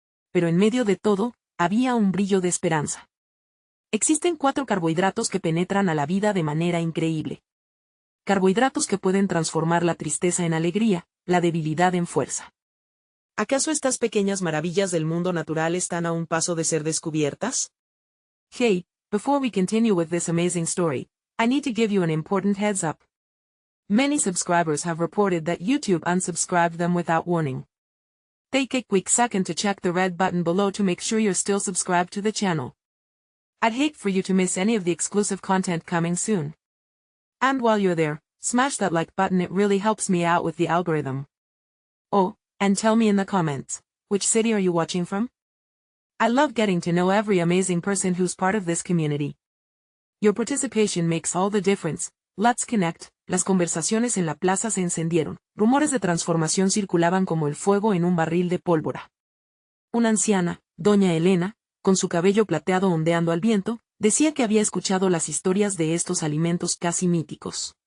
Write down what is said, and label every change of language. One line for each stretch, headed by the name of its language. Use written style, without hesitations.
Spanish: Pero en medio de todo, había un brillo de esperanza. Existen 4 carbohidratos que penetran a la vida de manera increíble. Carbohidratos que pueden transformar la tristeza en alegría, la debilidad en fuerza. ¿Acaso estas pequeñas maravillas del mundo natural están a un paso de ser descubiertas?
English: Hey, before we continue with this amazing story, I need to give you an important heads up. Many subscribers have reported that YouTube unsubscribed them without warning. Take a quick second to check the red button below to make sure you're still subscribed to the channel. I'd hate for you to miss any of the exclusive content coming soon. And while you're there, smash that like button, it really helps me out with the algorithm. Oh, and tell me in the comments, which city are you watching from? I love getting to know every amazing person who's part of this community. Your participation makes all the difference. Let's connect.
Spanish: Las conversaciones en la plaza se encendieron, rumores de transformación circulaban como el fuego en un barril de pólvora. Una anciana, doña Elena, con su cabello plateado ondeando al viento, decía que había escuchado las historias de estos alimentos casi míticos.